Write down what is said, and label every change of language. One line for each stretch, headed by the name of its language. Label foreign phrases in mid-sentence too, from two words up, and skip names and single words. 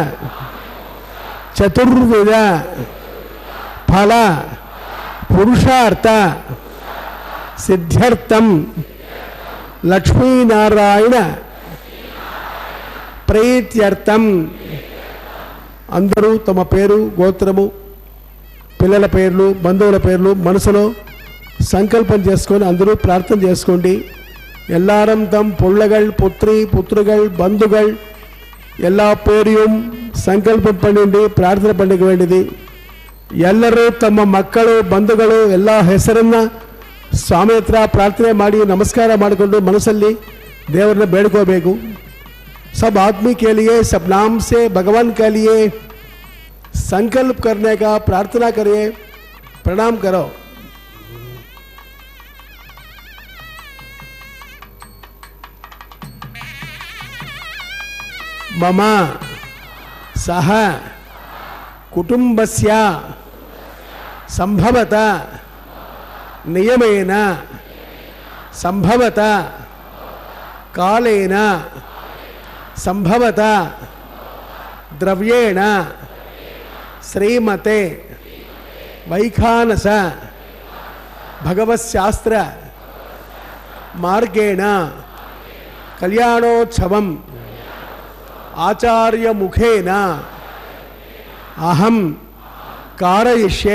Sanskrit: చతుర్విధ ఫల పురుషార్థ సిద్ధ్యర్థం లక్ష్మీనారాయణ ప్రీత్యర్థం.
Telugu: అందరూ తమ పేరు, గోత్రము, పిల్లల పేర్లు, బంధువుల పేర్లు మనసులో సంకల్పం చేసుకొని అందరూ ప్రార్థన చేసుకోండి.
Tamil: எல்லாரும் தம் பிள்ளைகள், புத்திரி, புத்திரிகள், பந்துகள் எல்லா பேரையும் ಸಂಕಲ್ಪ பண்ணிண்டு ಪ್ರಾರ್ಥನೆ பண்ணிக்க வேண்டியது.
Kannada: ಎಲ್ಲರೂ ತಮ್ಮ ಮಕ್ಕಳು, ಬಂಧುಗಳು ಎಲ್ಲ ಹೆಸರನ್ನ ಸ್ವಾಮಿ ಹತ್ರ ಪ್ರಾರ್ಥನೆ ಮಾಡಿ ನಮಸ್ಕಾರ ಮಾಡಿಕೊಂಡು ಮನಸ್ಸಲ್ಲಿ ದೇವರನ್ನ ಬೇಡ್ಕೋಬೇಕು.
Hindi: सब आदमी के लिए, सब नाम से भगवान के लिए संकल्प करने का प्रार्थना करिए. प्रणाम करो.
Sanskrit: मम सह कुटुंबस्य संभवत नियमेन संभवत कालेन संभवत द्रव्येण श्रीमते वैखानस भगवत्शास्त्र मार्गेण कल्याणोत्सवम् आचार्य मुखेन अहम कारयिष्ये.